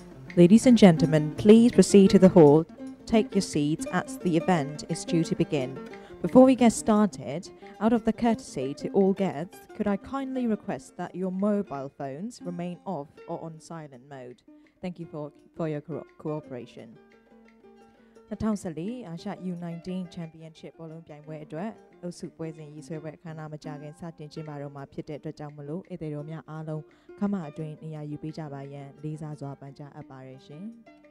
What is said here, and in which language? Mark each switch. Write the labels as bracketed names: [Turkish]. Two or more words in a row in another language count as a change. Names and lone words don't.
[English] Ladies and gentlemen, please proceed to the hall. Take your seats as the event is due to begin. Before we get started, out of the courtesy to all guests, could I kindly request that your mobile phones remain off or on silent mode? Thank you for your cooperation. [Burmese] 2014 အာရှ U19 Championship ဘောလုံးပြိုင်ပွဲအတွက်အုပ်စုပွဲစဉ်ရည်ဆွဲပွဲအခမ်းအနားမကြာခင်စတင်ကျင်းပတော့မှာဖြစ်တဲ့အတွက်ကြောင့်မလို့ဧည့်သည်တော်များအားလုံးခမအတွင်းနေရာယူပေးကြပါရန်လေးစားစွာပန်ကြားအပ်ပါရရှင်။